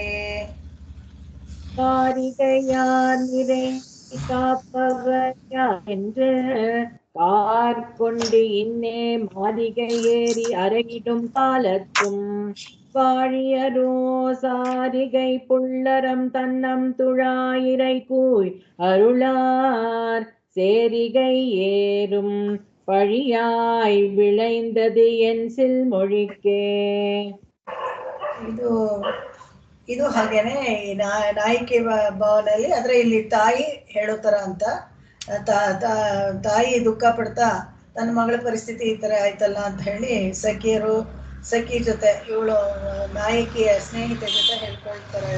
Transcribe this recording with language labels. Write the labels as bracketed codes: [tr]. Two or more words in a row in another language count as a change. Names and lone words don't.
[ta] காரிகையார் நிறை காப்பவர் யார் என்று கார்கொண்டு இன்னே மாளிகை ஏறி அறையிடும் காலத்தும் வாழியரோ சாரிகை புள்ளரம் தன்னம் துழாயிரை கூய் அருளார். சேரிகை ஏறும் பழியாய் விளைந்தது என் சில்மொழிக்கே. [kn] ಇದು ಹಾಗೇನೆ ನಾಯಿಕೆ ಭಾವನಲ್ಲಿ ಆದ್ರೆ ಇಲ್ಲಿ ತಾಯಿ ಹೇಳೋ ತರ ಅಂತ ತಾಯಿ ದುಃಖ ಪಡ್ತಾ ತನ್ನ ಮಗಳ ಪರಿಸ್ಥಿತಿ ಈ ತರ ಆಯ್ತಲ್ಲ ಅಂತ ಹೇಳಿ ಸಖಿ ಜೊತೆ ಇವಳು ನಾಯಕಿಯ ಸ್ನೇಹಿತೆ ಜೊತೆ ಹೇಳ್ಕೊಳ್ತಾರೆ.